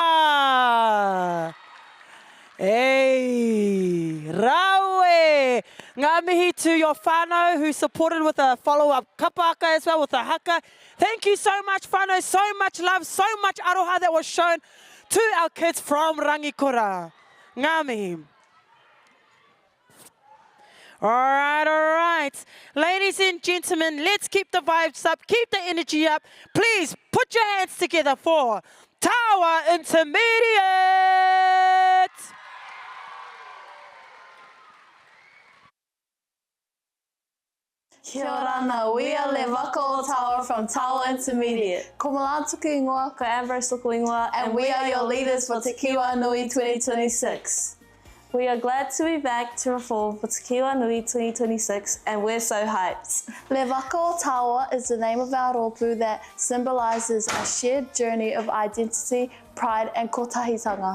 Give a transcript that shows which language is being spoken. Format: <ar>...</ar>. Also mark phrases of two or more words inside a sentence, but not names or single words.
<en>Hey,</en> <mi>rawe Ngā mihi</mi> <en>to your whānau who supported with a follow-up kapa haka as well, with a haka. Thank you so much, whānau. So much love, so much aroha that was shown to our kids from Rangikura.</en> <mi>Ngā mihi.</mi> <en>All right. Ladies and gentlemen, let's keep the vibes up, keep the energy up. Please put your hands together for Tawa Intermediate. Kia ora, we are Le Waka o Tawa from Tawa Intermediate.</en> <mi>Ko Malatuku ingoa, ko Ambrose Luku ingoa,</mi> <en>and we are your leaders for Te Kiwa Nui 2026. We are glad to be back to perform for Te Kiwa Nui 2026, and we're so hyped. Le Waka o Tawa is the name of our rōpū that symbolises a shared journey of identity, pride and kotahitanga.</en>